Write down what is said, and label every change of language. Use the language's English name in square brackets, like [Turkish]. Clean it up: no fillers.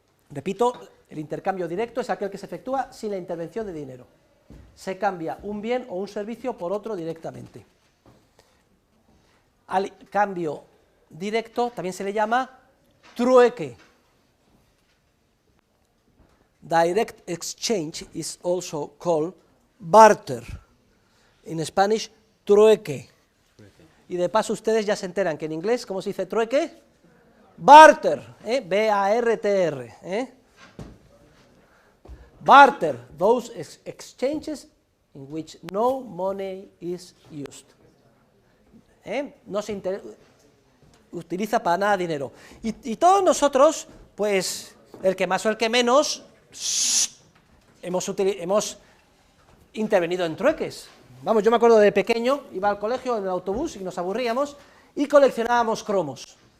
[Spanish] Repito, el intercambio directo es aquel que se efectúa sin la intervención de dinero. Se cambia un bien o un servicio por otro directamente. Al cambio directo también se le llama trueque. [English] Direct exchange is also called barter. In Spanish, trueque. [Spanish] Y de paso ustedes ya se enteran que en inglés, ¿cómo se dice trueque? [English] Barter, B-A-R-T-R. Barter, those exchanges in which no money is used. [Spanish] No se utiliza para nada dinero. Y todos nosotros, pues, el que más o el que menos, hemos intervenido en trueques. Vamos, yo me acuerdo de pequeño, iba al colegio en el autobús y nos aburríamos y coleccionábamos cromos.